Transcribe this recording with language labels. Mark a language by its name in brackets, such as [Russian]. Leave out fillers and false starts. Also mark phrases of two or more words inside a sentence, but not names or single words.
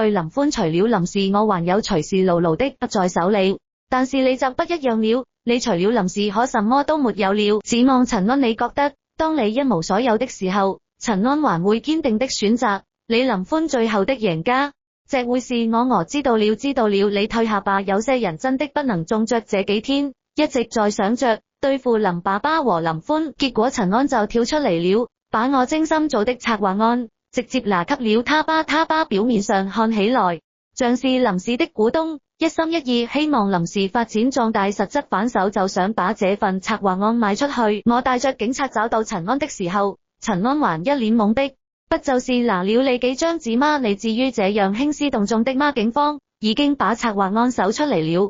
[Chinese] 林歡，除了林氏，我還有隨時牢牢的握在手裏，但是你就不一樣了，你除了林氏可什麼都沒有了。指望陳安，你覺得當你一無所有的時候，陳安還會堅定的選擇你？林歡，最後的贏家這會是我。知道了，知道了，你退下吧。有些人真的不能縱着這幾天一直在想着對付林爸爸和林歡，結果陳安就跳出嚟了，把我精心做的策劃案直接拿給了他爸。他爸表面上看起來像是林氏的股東，一心一意希望林氏發展壯大，實質反手就想把這份策劃案賣出去。我帶着警察找到陳安的時候，陳安還一臉懵逼，不就是拿了你幾張紙嗎？你至於這樣興師動眾的嗎？警方已經把策劃案搜出嚟了。